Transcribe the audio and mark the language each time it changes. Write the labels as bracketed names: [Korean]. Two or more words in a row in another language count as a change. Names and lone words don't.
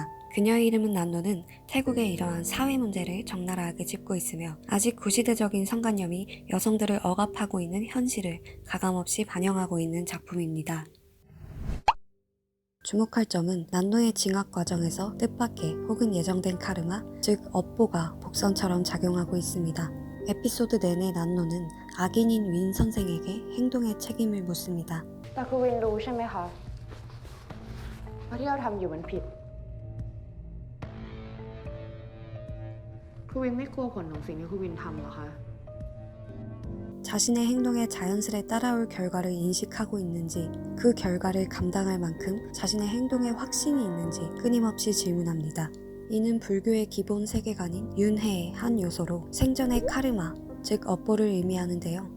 [Korean] 그녀의 이름은 난노는 태국의 이러한 사회 문제를 적나라하게 짚고 있으며 아직 구시대적인 성관념이 여성들을 억압하고 있는 현실을 가감없이 반영하고 있는 작품입니다. 주목할 점은 난노의 징악 과정에서 뜻밖의 혹은 예정된 카르마, 즉 업보가 복선처럼 작용하고 있습니다. 에피소드 내내 난노는 악인인 윈 선생에게 행동의 책임을 묻습니다. [Thai] แต่คือวินรู้ใช่ไหมคะว่าที่เราทำอยู่มันผิดคือวินไม่กลัวผลของสิ่งที่คือวินทำหรอคะ [Korean] 자신의 행동에 자연스레 따라올 결과를 인식하고 있는지, 그 결과를 감당할 만큼 자신의 행동에 확신이 있는지 끊임없이 질문합니다. 이는 불교의 기본 세계관인 윤회의 한 요소로 생전의 카르마, 즉 업보를 의미하는데요.